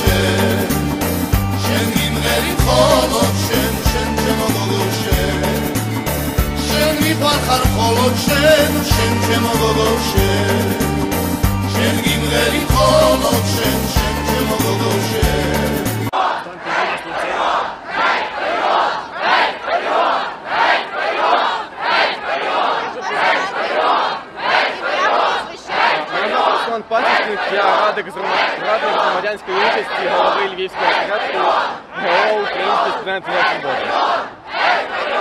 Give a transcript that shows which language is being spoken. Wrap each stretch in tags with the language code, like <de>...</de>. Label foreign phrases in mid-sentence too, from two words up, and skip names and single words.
<ka>შენ გიმღერი მხოლოდ შენ ჩემო გოგო შენ მიფარხარ მხოლოდ შენ ჩემო გოგო შენ გიმღერი მხოლოდ შენ ჩემო გოგო</ka> <uk>Пасічник, я радник громадянської участі голови Львівського осередку ГО «Український студент Свободи».</uk>